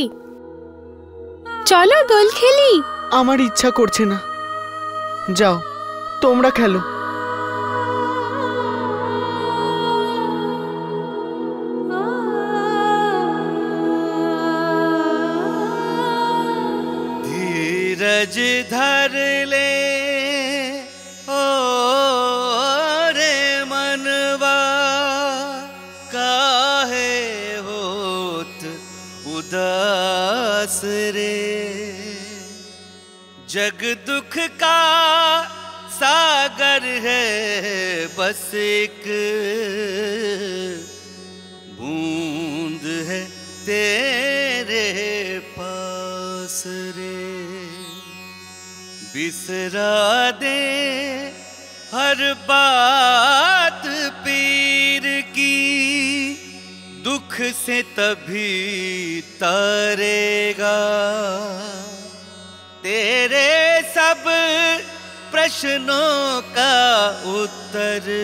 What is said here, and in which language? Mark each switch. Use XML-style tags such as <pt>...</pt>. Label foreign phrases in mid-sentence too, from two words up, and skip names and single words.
<bn>চলো দোল খেলি। আমার ইচ্ছা করছে না, যাও তোমরা খেলো।</bn> <hi>धीरज धर ले ओ रे मनवा, काहे होत उदास रे। जग दुख का सागर है, बस एक बूंद है तेरे पास रे। बिसरा दे हर बात पीर की, दुख से तभी तरेगा तेरे सब प्रश्नों का उत्तर।</hi>